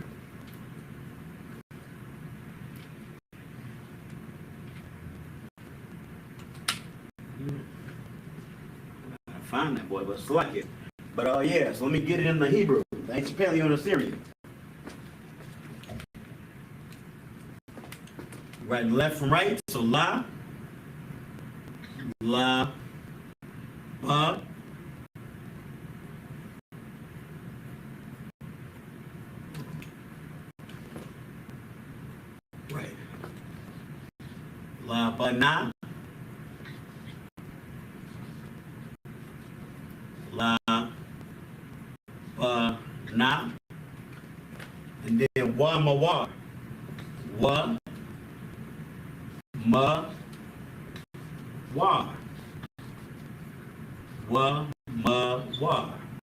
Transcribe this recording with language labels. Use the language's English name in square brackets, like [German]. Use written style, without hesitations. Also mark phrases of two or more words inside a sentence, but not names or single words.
[English] I find that boy, but it's like it. But yeah, so let me get it in the Hebrew, the ancient Paleo and Assyrian. Right, left from right. So la, ba, right, la, ba, na, la, ba, na, and then wa, ma, wa, ma, wa, wa.